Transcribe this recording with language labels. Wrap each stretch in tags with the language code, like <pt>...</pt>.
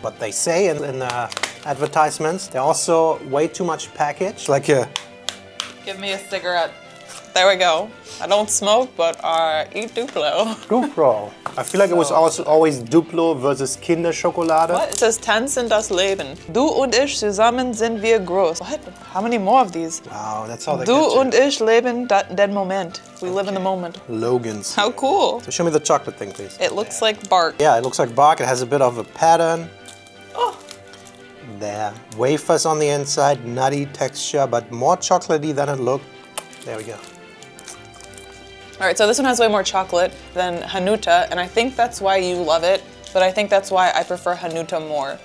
<en>What they say in advertisements. They're also way too much packaged. Like a... Give me a cigarette. There we go. I don't smoke, but I eat Duplo. Duplo. I feel like it was also always Duplo versus Kinderschokolade. What? It says</en> <de>tanzen das Leben. Du und ich zusammen sind wir groß.</de> <en>What? How many more of these? Wow, that's how they</en> <de>Du</de> <en>get you.</en> <de>und ich leben den Moment.</de> <en>We live in the moment. Logan's. How cool. So show me the chocolate thing, please. It looks like bark. Yeah, it looks like bark. It has a bit of a pattern. Oh. There. Wafers on the inside, nutty texture, but more chocolatey than it looked. There we go. All right, so this one has way more chocolate than Hanuta, and I think that's why you love it, but I think that's why I prefer Hanuta more.</en>